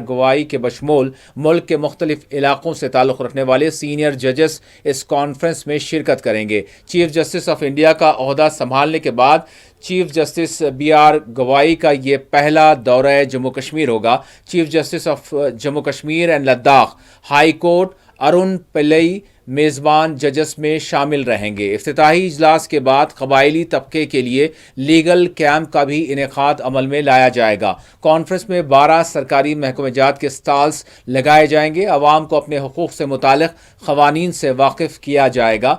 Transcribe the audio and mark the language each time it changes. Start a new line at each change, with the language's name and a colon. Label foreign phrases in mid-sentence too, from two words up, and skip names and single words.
Urdu: گوائی کے بشمول ملک کے مختلف علاقوں سے تعلق رکھنے والے
English: senior judges
Urdu: اس کانفرنس میں شرکت کریں گے.
English: Chief Justice of India
Urdu: کا عہدہ سنبھالنے کے بعد
English: Chief Justice
Urdu: बी.आर. گوائی کا یہ پہلا دورہ جموں کشمیر ہوگا.
English: Chief Justice of Jammu Kashmir and Ladakh High Court
Urdu: ارون پلئی میزبان ججس میں شامل رہیں گے۔ افتتاحی اجلاس کے بعد قبائلی طبقے کے لیے لیگل کیمپ کا بھی انعقاد عمل میں لایا جائے گا۔ کانفرنس میں 12 سرکاری محکمہ جات کے سٹالز لگائے جائیں گے۔ عوام کو اپنے حقوق سے متعلق قوانین سے واقف کیا جائے گا۔